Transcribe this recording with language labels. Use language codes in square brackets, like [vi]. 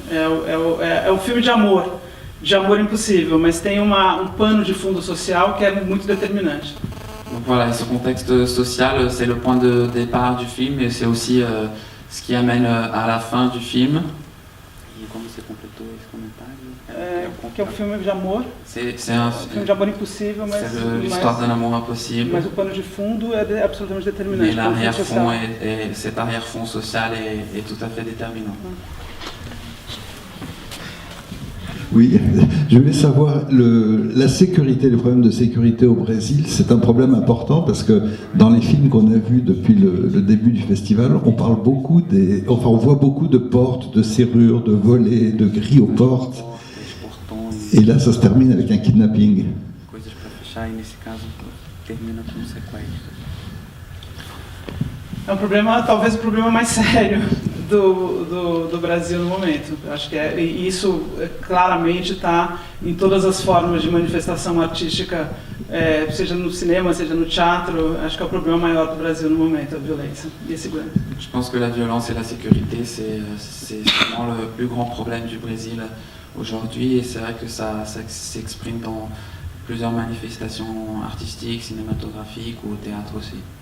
[pt] É o filme de amor impossível, mas tem um pano de fundo social que é muito determinante. [fr] Donc voilà, et ce contexte social, c'est le point de départ du film, et c'est aussi ce qui amène à la fin du film. Et comment c'est complété ce commentaire? [pt] Que é um filme de amor. [fr] C'est un [pt] filme de amor impossível, mas [fr] c'est l'histoire d'un amour impossible. [pt] Mas o pano de fundo é absolutamente determinante. [fr] Mais l'arrière-fond cet arrière-fond social est tout à fait déterminant. Oui, je voulais savoir, la sécurité, les problèmes de sécurité au Brésil, c'est un problème important parce que dans les films qu'on a vus depuis le début du festival, on parle beaucoup on voit beaucoup de portes, de serrures, de volets, de grilles aux portes. Et là, ça se termine avec un kidnapping. [pt] Coisas para fechar e nesse caso termina com sequestro. É um problema, talvez o problema mais sério do Brasil no momento. Eu acho que e isso claramente está em todas as formas de manifestação artística, seja no cinema, seja no teatro. Acho que é o problema maior do Brasil no momento, a violência e a segurança. [fr] Je pense que la violence et la sécurité, c'est vraiment le plus grand problème du Brésil aujourd'hui, et c'est vrai que ça s'exprime dans plusieurs manifestations artistiques, cinématographiques ou au théâtre aussi.